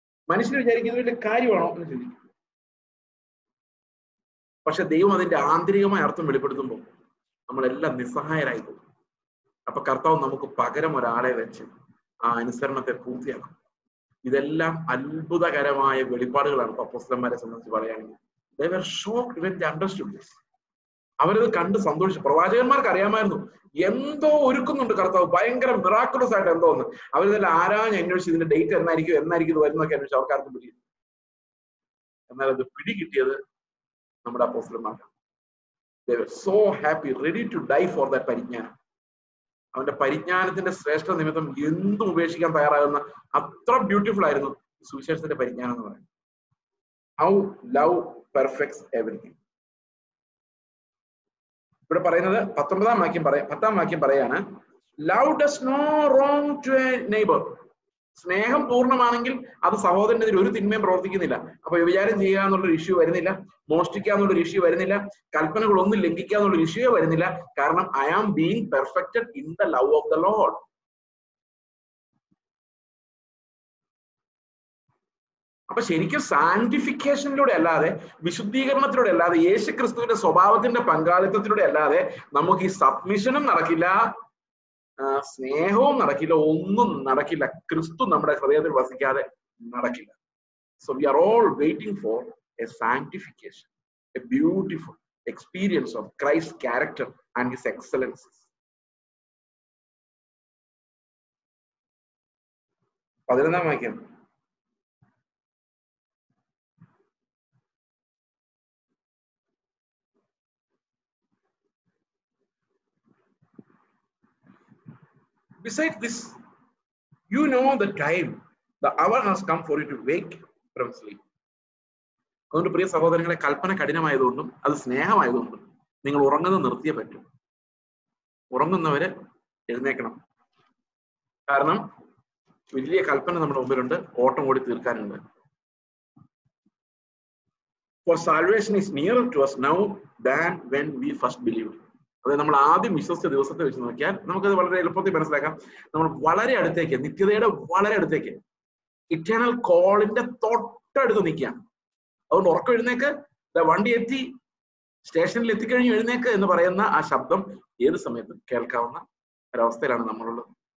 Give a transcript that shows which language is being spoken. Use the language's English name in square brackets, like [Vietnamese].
[Malayalam] മനുഷ്യർ വിചാരിക്കുന്നത് വലിയ കാര്യമാണോ എന്ന് ചിന്തിക്കും. പക്ഷെ ദൈവം അതിന്റെ ആന്തരികമായ അർത്ഥം വെളിപ്പെടുത്തുമ്പോൾ നമ്മളെല്ലാം നിസ്സഹായരായി പോകും. അപ്പൊ കർത്താവ് നമുക്ക് പകരം ഒരാളെ വെച്ച് ആ അനുസരണത്തെ പൂർത്തിയാക്കും. ഇതെല്ലാം അത്ഭുതകരമായ വെളിപ്പാടുകളാണ്. അപ്പോസ്തലന്മാരെ സംബന്ധിച്ച് പറയുകയാണെങ്കിൽ [English] they were shocked when they understood this. [Malayalam] അവരത് കണ്ട് സന്തോഷിച്ചു. പ്രവാചകന്മാർക്ക് അറിയാമായിരുന്നു എന്തോ ഒരുക്കുന്നുണ്ട് കർത്താവ്, ഭയങ്കര മിറാക്കുലസ് ആയിട്ട് എന്തോ ഒന്ന്. അവരിതെല്ലാം ആരാഞ്ഞ് അന്വേഷിച്ച് ഇതിന്റെ ഡേറ്റ് എന്നായിരിക്കും ഇത് വരുന്നൊക്കെ അന്വേഷിച്ചു. അവർക്കാർക്കും പിടി. എന്നാൽ അത് പിടികിട്ടിയത് നമ്മുടെ അപ്പോസ്തലന്മാർക്കാണ്. [English] They were so happy, ready to die for that പരിജ്ഞാനം. [Malayalam] അവന്റെ പരിജ്ഞാനത്തിന്റെ ശ്രേഷ്ഠ നിമിത്തം എന്തും ഉപേക്ഷിക്കാൻ തയ്യാറാകുന്ന അത്ര ബ്യൂട്ടിഫുൾ ആയിരുന്നു സുവിശേഷത്തിന്റെ പരിജ്ഞാനം എന്ന് പറയുന്നത്. [English] How love perfects everything. [Malayalam] ഇവിടെ പറയുന്നത് 10ാം വാക്യം പറയാണ്, [English] Love does no wrong to a neighbour. [Malayalam] സ്നേഹം പൂർണ്ണമാണെങ്കിൽ അത് സഹോദരനെതിരെ ഒരു തിന്മയും പ്രവർത്തിക്കുന്നില്ല. അപ്പൊ വ്യഭിചാരം ചെയ്യുക എന്നുള്ളൊരു ഇഷ്യൂ വരുന്നില്ല, മോഷ്ടിക്കുക എന്നുള്ളൊരു ഇഷ്യൂ വരുന്നില്ല, കൽപ്പനകളൊന്നും ലംഘിക്കുക എന്നുള്ളൊരു ഇഷ്യൂ വരുന്നില്ല. [English] കാരണം I am being perfected in the love of the lord. [Malayalam] അപ്പൊ ശരിക്കും സാന്റിഫിക്കേഷനിലൂടെ അല്ലാതെ, വിശുദ്ധീകരണത്തിലൂടെ അല്ലാതെ, യേശു ക്രിസ്തുവിന്റെ സ്വഭാവത്തിന്റെ പങ്കാളിത്തത്തിലൂടെ അല്ലാതെ നമുക്ക് ഈ സബ്മിഷനും നടക്കില്ല, സ്നേഹവും നടക്കില്ല, ഒന്നും നടക്കില്ല. ക്രിസ്തു നമ്മുടെ ഹൃദയത്തിൽ വസിക്കാതെ നടക്കില്ല. [English] So we are all waiting for a sanctification, a beautiful experience of Christ's character and his excellences. [Malayalam] 11ാം വാക്യം. [English] Besides this, you know the time, the hour has come for you to wake from sleep. [Malayalam] അതുകൊണ്ട് പ്രിയ സഹോദരങ്ങളെ, കൽപ്പന കഠിനമായതുകൊണ്ടും അത് സ്നേഹമായതുകൊണ്ടും നിങ്ങൾ ഉറങ്ങുന്നത് നിർത്തിയേ പറ്റും. ഉറങ്ങുന്നവര് എഴുന്നേക്കണം. കാരണം വലിയ കൽപ്പന നമ്മുടെ മുമ്പിലുണ്ട്, ഓട്ടം ഓടി തീർക്കാനുണ്ട്. [English] For salvation is nearer to us now than when we first believed. [Malayalam] അതായത് നമ്മൾ ആദ്യം വിശ്വസിച്ച ദിവസത്തെ വെച്ച് നോക്കിയാൽ നമുക്കത് വളരെ എളുപ്പത്തിൽ മനസ്സിലാക്കാം. നമ്മൾ വളരെ അടുത്തേക്ക്, നിത്യതയുടെ വളരെ അടുത്തേക്ക്, ഇറ്റേണൽ കോളിന്റെ തൊട്ടടുത്ത് നിൽക്കുകയാണ്. അതുകൊണ്ട് ഉറക്കം എഴുന്നേക്ക്, വണ്ടി എത്തി, സ്റ്റേഷനിൽ എത്തിക്കഴിഞ്ഞു എഴുന്നേക്ക് എന്ന് പറയുന്ന ആ ശബ്ദം ഏത് സമയത്തും കേൾക്കാവുന്ന ഒരവസ്ഥയിലാണ് നമ്മളുള്ളത്.